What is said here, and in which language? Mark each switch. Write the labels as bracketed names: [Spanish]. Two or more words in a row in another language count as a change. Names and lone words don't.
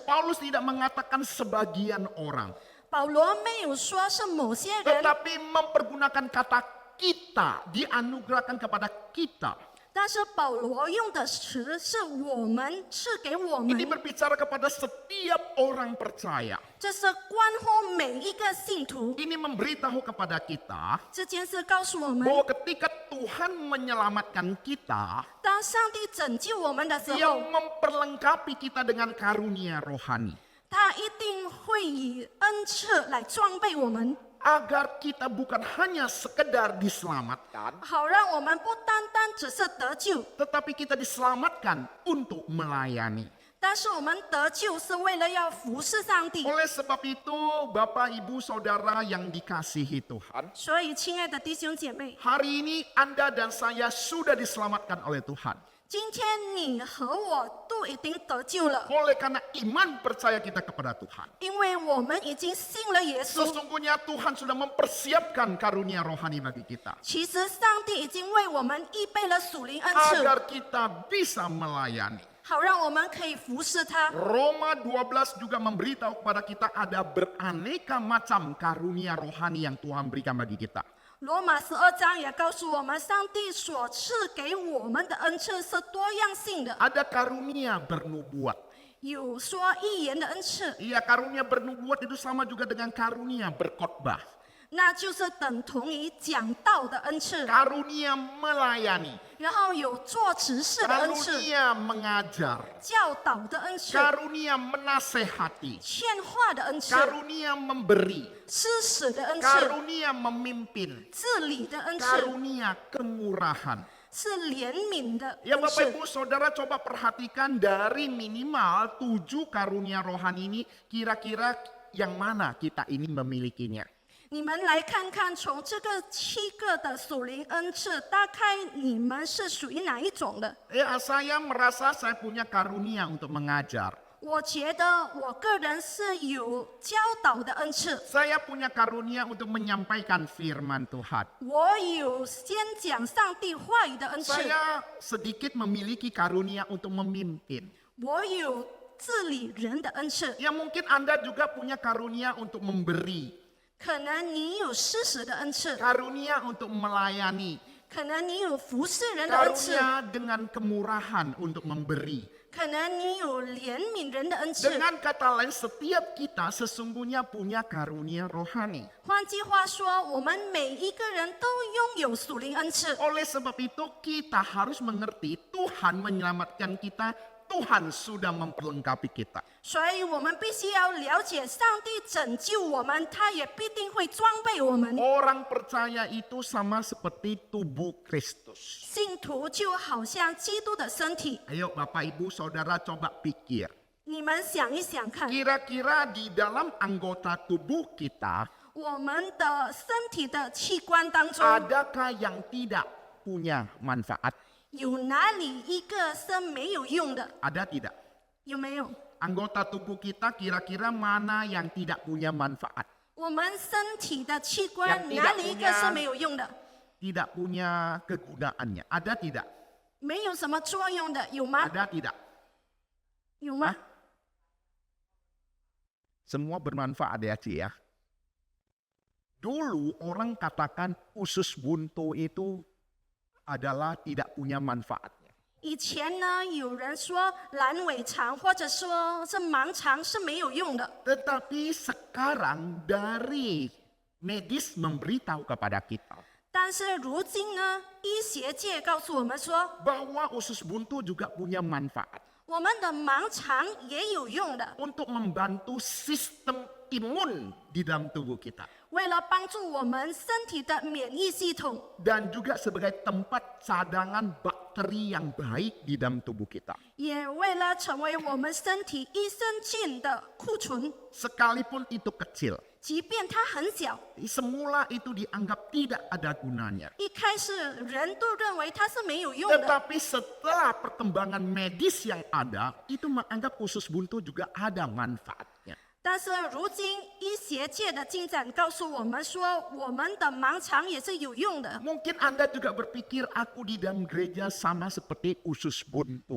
[Indonesian] Paulus tidak mengatakan sebagian orang, [Chinese] 保罗没有说是某些人， [Indonesian] tetapi mempergunakan kata kita, dianugerahkan kepada kita. [Chinese] 但是保罗用的词是我们，赐给我们 [Indonesian] Ini，berbicara kepada setiap orang percaya. [Chinese] 这是关乎每一个信徒。 [Indonesian] Ini memberitahu kepada kita [Chinese] 这件事告诉我们， [Indonesian] bahwa ketika Tuhan menyelamatkan kita, [Chinese] 当上帝拯救我们的时 [Indonesian] Dia [Chinese] 候， [Indonesian] memperlengkapi kita dengan karunia rohani. [Chinese] 他一定会以恩赐来装备我们， [Indonesian] Agar kita bukan hanya sekedar diselamatkan, [Chinese] 好让我们不单单只是得救， [Indonesian] tetapi kita diselamatkan untuk melayani. [Chinese] 但是我们得救是为了要服侍上帝。 [Indonesian] Oleh sebab itu, Bapak, Ibu, Saudara yang dikasihi Tuhan, [Chinese] 所以，亲爱的弟兄姐妹， [Indonesian] hari ini Anda dan saya sudah diselamatkan oleh Tuhan. [Chinese] 今天你和我都已经得救了， [Indonesian] Oleh karena iman percaya kita kepada Tuhan. [Chinese] 因为我们已经信了耶稣。 [Indonesian] Sesungguhnya Tuhan sudah mempersiapkan karunia rohani bagi kita. [Chinese] 其实，上帝已经为我们预备了属灵恩赐， [Indonesian] Agar kita bisa melayani. [Chinese] 好让我们可以服侍他。 [Indonesian] Roma 12 juga memberitahu kepada kita ada beraneka macam karunia rohani yang Tuhan berikan bagi kita. [Chinese] 罗马12章也告诉我们，上帝所赐给我们的恩赐是多样性的， [Indonesian] Ada karunia bernubuat. [Chinese] 有说预言的恩赐， [Indonesian] Iya, karunia bernubuat itu sama juga dengan karunia berkhotbah. [Chinese] 那就是等同于讲道的恩赐， [Indonesian] Karunia melayani. [Chinese] 然后有做执事的恩赐， [Indonesian] Karunia mengajar. [Chinese] 教导的恩赐， [Indonesian] Karunia menasehati. [Chinese] 劝化的恩赐， [Indonesian] Karunia memberi. [Chinese] 施使的恩赐， [Indonesian] Karunia memimpin. [Chinese] 治理的恩赐， [Indonesian] Karunia kemurahan. [Chinese] 是怜悯的 [Indonesian] Ya [Chinese] 恩 [Indonesian] Bapak [Chinese] 赐。 [Indonesian] Ibu Saudara, coba perhatikan dari minimal 7 karunia rohani ini, kira-kira yang mana kita ini memilikinya. [Chinese] 你们来看看，从这个7个的属灵恩赐，大概你们是属于哪一种的？ [Indonesian] Ya, saya merasa saya punya karunia untuk mengajar. [Chinese] 我觉得我个人是有教导的恩赐， [Indonesian] Saya punya karunia untuk menyampaikan firman Tuhan. [Chinese] 我有先讲上帝话语的恩赐， [Indonesian] Saya sedikit memiliki karunia untuk memimpin. [Chinese] 我有治理人的恩赐， [Indonesian] Ya, mungkin Anda juga punya karunia untuk memberi. [Chinese] 可能你有施使的恩赐， [Indonesian] Karunia untuk melayani. [Chinese] 可能你有服侍人的恩赐， [Indonesian] Karunia dengan kemurahan untuk memberi. [Chinese] 可能你有怜悯人的恩赐。 [Indonesian] Dengan kata lain, setiap kita sesungguhnya punya karunia rohani. [Chinese] 换句话说，我们每一个人都拥有属灵恩赐。 [Indonesian] Oleh sebab itu, kita harus mengerti Tuhan menyelamatkan kita, Tuhan sudah memperlengkapi kita. [Chinese] 所以我们必须要了解，上帝拯救我们，他也必定会装备我们。 [Indonesian] Orang percaya itu sama seperti tubuh Kristus. [Chinese] 信徒就好像基督的身体， [Indonesian] Ayo Bapak Ibu Saudara coba pikir. [Chinese] 你们想一想看， [Indonesian] Kira-kira di dalam anggota tubuh kita, [Chinese] 我们的身体的器官当中， [Indonesian] adakah yang tidak punya manfaat? [Chinese] 有哪里一个是没有用的？ [Indonesian] Ada tidak? [Chinese] 有没有？ [Indonesian] Anggota tubuh kita kira-kira mana yang tidak punya manfaat? [Chinese] 我们身体的器官 [Indonesian] Yang tidak [Chinese] 哪里一个 [Indonesian] punya- [Chinese] 是没有用的？ [Indonesian] Tidak punya kegunaannya. Ada tidak? [Chinese] 没有什么作用的，有吗？ [Indonesian] Ada tidak? [Chinese] 有吗？ [Indonesian] Semua bermanfaat ya, Ci ya. Dulu orang katakan usus buntu itu adalah tidak punya manfaatnya. [Chinese] 以前呢，有人说阑尾肠或者说是盲肠是没有用的， [Indonesian] Tetapi sekarang dari medis memberitahu kepada kita [Chinese] 但是如今呢，医学界告诉我们说， [Indonesian] bahwa usus buntu juga punya manfaat [Chinese] 我们的盲肠也有用的， [Indonesian] untuk membantu sistem imun di dalam tubuh kita [Chinese] 为了帮助我们身体的免疫系统， [Indonesian] dan juga sebagai tempat cadangan bakteri bakteri yang baik di dalam tubuh kita. [Chinese] 也为了成为我们身体益生菌的库存， [Indonesian] Sekalipun itu kecil, [Chinese] 即便它很小， [Indonesian] semula itu dianggap tidak ada gunanya. [Chinese] 一开始人都认为它是没有用的。 [Indonesian] Tetapi setelah perkembangan medis yang ada, itu menganggap usus buntu juga ada manfaatnya. [Chinese] 但是如今医学界的进展告诉我们说，我们的盲肠也是有用的。 [Indonesian] Mungkin Anda juga berpikir aku di dalam gereja sama seperti usus buntu.